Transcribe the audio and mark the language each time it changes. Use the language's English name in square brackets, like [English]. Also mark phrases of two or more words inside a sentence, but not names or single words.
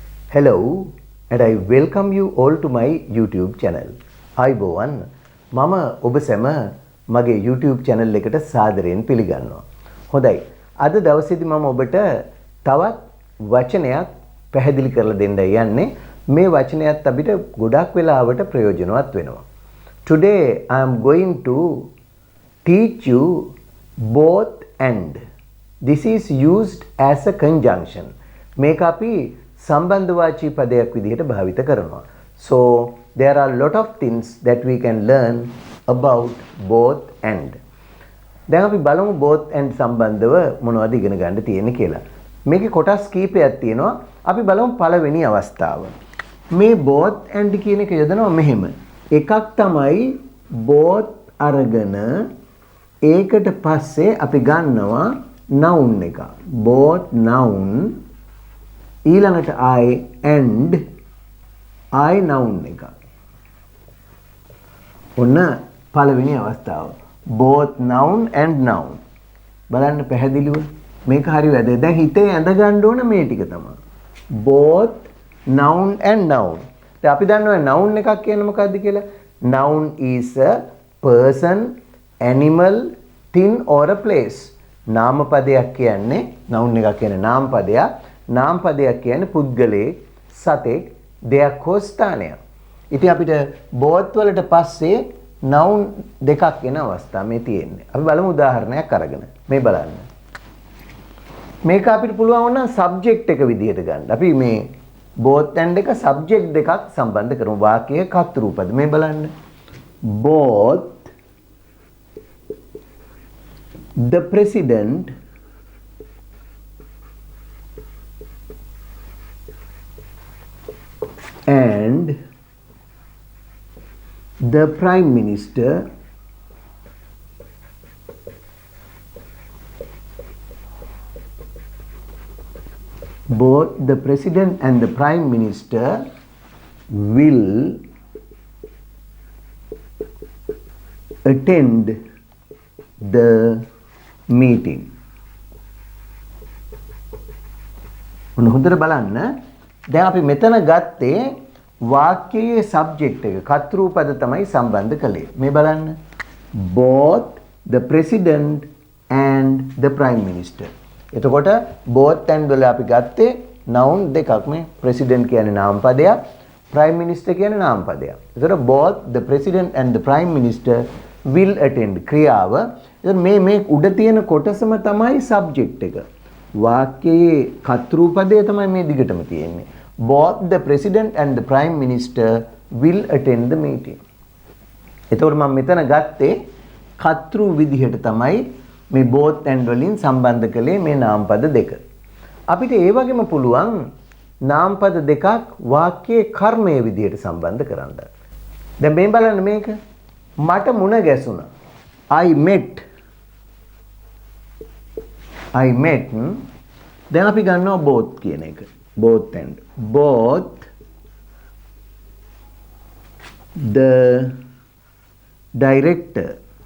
[English] Hello, and I welcome you all to my YouTube channel. [Sinhala] අයිබෝවන් මම ඔබ සැම මගේ YouTube channel එකට සාදරයෙන් පිළිගන්නවා. හොඳයි. අද දවසේදී මම ඔබට තවත් වචනයක් පැහැදිලි කරලා දෙන්න යන්නේ. මේ වචනයත් අපිට ගොඩක් වෙලාවට ප්‍රයෝජනවත් වෙනවා. [English] Today I am going to teach you both and. This is used as a conjunction. [Sinhala] මේක අපි සම්බන්ධවාචී පදයක් විදිහට භාවිත කරනවා. [English] So there are a lot of things that we can learn about both and. [Sinhala] දැන් අපි බලමු [English] both and [Sinhala] සම්බන්ධව මොනවද ඉගෙන ගන්න තියෙන්නේ කියලා. මේකේ කොටස් කීපයක් තියෙනවා. අපි බලමු පළවෙනි අවස්ථාව. මේ [English] both and [Sinhala] කියන එක යොදනවා මෙහෙම. එකක් තමයි both අරගෙන ඒකට පස්සේ අපි ගන්නවා noun එක. [English] both noun ඊළඟට I and I noun එක. [Sinhala] ඔන්න පළවෙනි අවස්ථාව. [English] both noun and noun. [Sinhala] බලන්න පැහැදිලිව මේක හරි වැදගත්. දැන් හිතේ ඇඳ ගන්න ඕන මේ ටික තමයි. [English] both noun and noun. [Sinhala] දැන් අපි දන්නවා noun එකක් කියන්නේ මොකක්ද කියලා. [English] noun is a person, animal, thing or a place. [Sinhala] නාම පදයක් කියන්නේ noun එකක් කියන්නේ නාම පදයක්. නාම පදයක් කියන්නේ පුද්ගලයෙක්, සතෙක්, දෙයක් හෝ ස්ථානයක්. ඉතින් අපිට both වලට පස්සේ noun දෙකක් එන අවස්ථා මේ තියෙන්නේ. අපි බලමු උදාහරණයක් අරගෙන. මේ බලන්න. මේක අපිට පුළුවන් වුණා subject එක විදිහට ගන්න. අපි මේ [English] both and [Sinhala] එක subject දෙකක් සම්බන්ධ කරමු. වාක්‍යයේ කර්තෘපද. මේ බලන්න. [English] both the president and the prime minister both the president and the prime minister will attend the meeting. [Sinhala] ඔන්න හොඳට බලන්න. දැන් අපි මෙතන ගත්තේ වාක්‍යයේ subject එක කර්තෘපද තමයි සම්බන්ධ කළේ. මේ බලන්න. [English] both the president and the prime minister. [Sinhala] එතකොට [English] both and [Sinhala] වල අපි ගත්තේ noun දෙකක්. මේ president කියන්නේ නාම පදයක්, [English] prime minister [Sinhala] කියන්නේ නාම පදයක්. [English] එතකොට both the president and the prime minister will attend ක්‍රියාව. [Sinhala] එතකොට මේ උඩ තියෙන කොටසම තමයි subject එක. වාක්‍යයේ කර්තෘපදය තමයි මේ දිගටම තියෙන්නේ. [English] both the president and the prime minister will attend the meeting. [Sinhala] එතකොට මම මෙතන ගත්තේ කර්තෘ විදිහට තමයි මේ [English] both and [Sinhala] වලින් සම්බන්ධ කළේ මේ නාමපද දෙක. අපිට ඒ වගේම පුළුවන් නාමපද දෙකක් වාක්‍යයේ කර්මයේ විදිහට සම්බන්ධ කරන්න. දැන් මේ බලන්න මේක. මට මුණ ගැසුණා. [English] I met. [Sinhala] දැන් අපි ගන්නවා both කියන එක. [English] both and. both the director